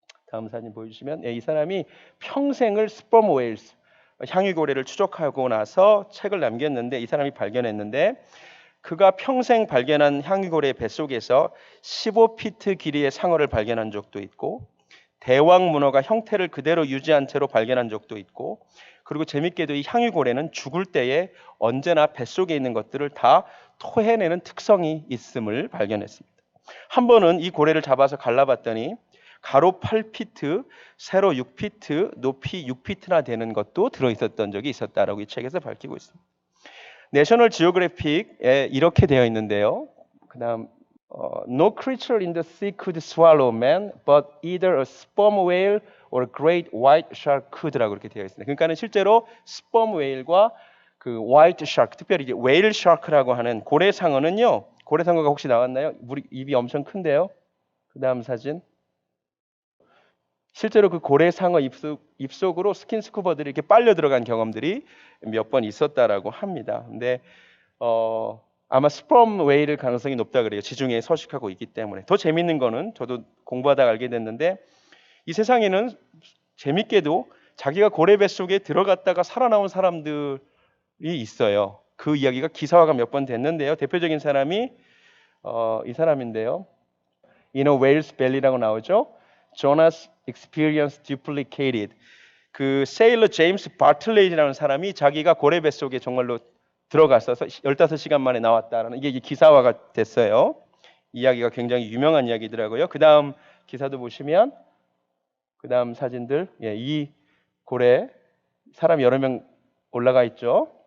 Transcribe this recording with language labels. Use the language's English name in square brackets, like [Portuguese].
[Korean] 다음 사진 보여주시면 이 사람이 평생을 스퍼մ 웨일스 향유고래를 추적하고 나서 책을 남겼는데 이 사람이 발견했는데 그가 평생 발견한 향유고래 뱃속에서 15피트 길이의 상어를 발견한 적도 있고 대왕 문어가 형태를 그대로 유지한 채로 발견한 적도 있고 그리고 재밌게도 이 향유고래는 죽을 때에 언제나 뱃속에 있는 것들을 다 토해내는 특성이 있음을 발견했습니다. 한 번은 이 고래를 잡아서 갈라봤더니 가로 8피트, 세로 6피트, 높이 6피트나 되는 것도 들어있었던 적이 있었다라고 이 책에서 밝히고 있습니다. 내셔널 지오그래픽에 이렇게 되어 있는데요. 그다음 [English] No creature in the sea could swallow man, but either a sperm whale or a great white shark could라고 [Korean] 이렇게 되어 있습니다. 그러니까는 실제로 스퍼մ 웨일과 그 화이트 샤크, 특별히 이제 웨일 샤크라고 하는 고래상어는요. 고래상어가 혹시 나왔나요? 입이 엄청 큰데요. 그다음 사진. 실제로 그 고래상어 입속으로 스킨스쿠버들이 이렇게 빨려 들어간 경험들이 몇 번 있었다라고 합니다. 근데 아마 스퍼մ 웨일일 가능성이 높다 그래요. 지중해에 서식하고 있기 때문에. 더 재밌는 거는 저도 공부하다가 알게 됐는데 이 세상에는 재밌게도 자기가 고래 뱃속에 들어갔다가 살아나온 사람들이 있어요. 그 이야기가 기사화가 몇 번 됐는데요. 대표적인 사람이 이 사람인데요. [English] In a whale's belly [Korean] 라고 나오죠. [English] Jonas Experience Duplicated. [Korean] 그 세일러 제임스 바틀레이라는 사람이 자기가 고래 뱃속에 정말로 들어갔어서 15시간 만에 나왔다라는 이게 기사화가 됐어요. 이야기가 굉장히 유명한 이야기더라고요. 그 다음 기사도 보시면 그 다음 사진들, 이 고래 사람 여러 명 올라가 있죠.